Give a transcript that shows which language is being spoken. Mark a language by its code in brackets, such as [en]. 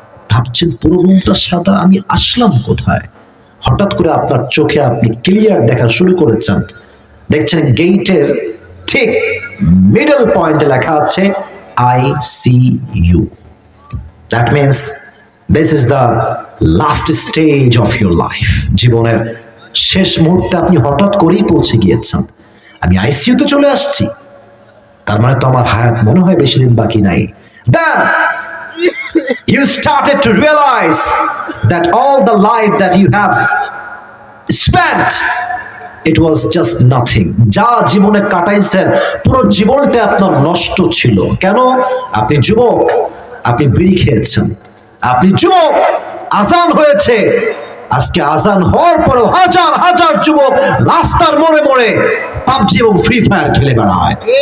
[bn] ভাবছেন পুরো রুমটা সাদা, আমি আসলাম কোথায়? হঠাৎ করে আপনার চোখে আপনি ক্লিয়ার দেখা শুরু করেছেন, দেখছেন গেটের ঠিক মিডল পয়েন্টে লেখা আছে ICU। [en] That means this is the last stage of your life. [bn] জীবনের শেষ মুহূর্তে আপনি হঠাৎ করেই পৌঁছে গিয়েছেন, আমি আইসিইউতে চলে আসছি, তার মানে তো আমার হায়াত মনে হয় বেশি দিন বাকি নাই। [en] Then you started to realize that all the life that you have spent, it was just nothing. [bn] যা জীবনে কাটাইছেন পুরো জীবনটা আপনার নষ্ট ছিল। কেন? আপনি যুবক, আপনি বিড়ি খেয়েছেন, আপনি যুবক, আজান হয়েছে, আজকে আজান হওয়ার পরেও হাজার হাজার যুবক রাস্তার মোড়ে মোড়ে পাবজি এবং ফ্রি ফায়ার খেলে বেড়ায়।